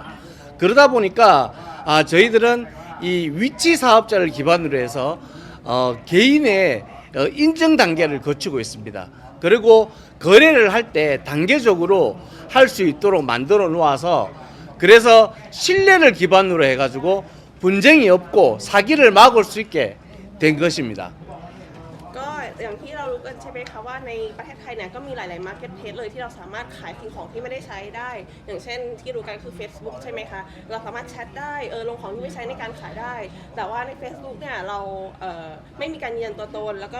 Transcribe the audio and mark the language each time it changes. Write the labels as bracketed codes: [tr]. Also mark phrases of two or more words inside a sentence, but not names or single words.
[ko] 그러다 보니까 저희들은 이 위치 사업자를 기반으로 해서 개인의 인증 단계를 거치고 있습니다. 그리고 거래를 할 때 단계적으로 할 수 있도록 만들어 놓아서 그래서 신뢰를 기반으로 해가지고 분쟁이 없고 사기를 막을 수 있게 된 것입니다. [th] ก็อย่างที่เรารู้กันใช่ไหมคะว่าในประเทศไทยเนี่ยก็มีหลายๆมาร์เก็ตเพลสเลยที่เราสามารถขายสิ่งของที่ไม่ได้ใช้ได้อย่างเช่นที่รู้กันคือ Facebook ใช่ไหมคะ เราสามารถแชทได้ลงของที่ไม่ใช้ในการขายได้แต่ว่าใน Facebook เนี่ยเราไม่มีการยืนยันตัวตนแล้วก็